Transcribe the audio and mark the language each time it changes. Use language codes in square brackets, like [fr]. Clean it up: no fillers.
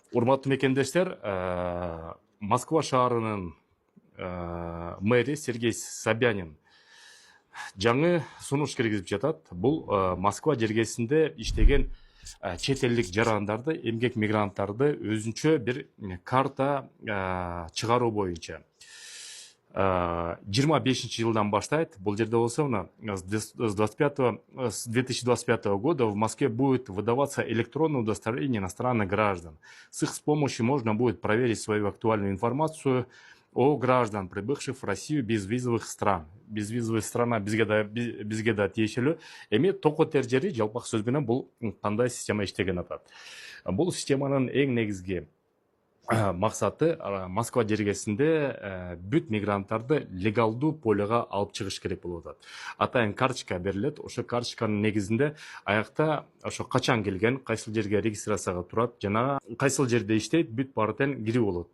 [ky] Урматтуу мекендештер, Москва шаарынын мэри Сергей Собянин жаңы сунуш киргизип жатат. Бул Москва жергесинде иштеген чет элдик жарандарды, эмгек мигранттарды өзүнчө бир карта чыгаруу боюнча 25 жылдан баштайт. Бул жерде болсо, [ru] с 2025 года в Москве будет выдаваться электронное удостоверение иностранных граждан. С их помощью можно будет проверить свою актуальную информацию о граждан, прибывших в Россию безвизовых стран. Безвизовый страна [ky] бизге да тиешелүү. Эми токотер жери жалпак сөз менен бул кандай система иштеген атат. Бул системанын эң негизги максаты Москва жергесинде бүт мигранттарды легалдуу полега алып чыгыш керек болуп атат. Атайын карточка берилет. Ошо карточканын негизинде аякта ошо качан келген, кайсыл жерге регистрацияга турат, жана кайсыл жерде иштейт, бүт баары тең кирип болот.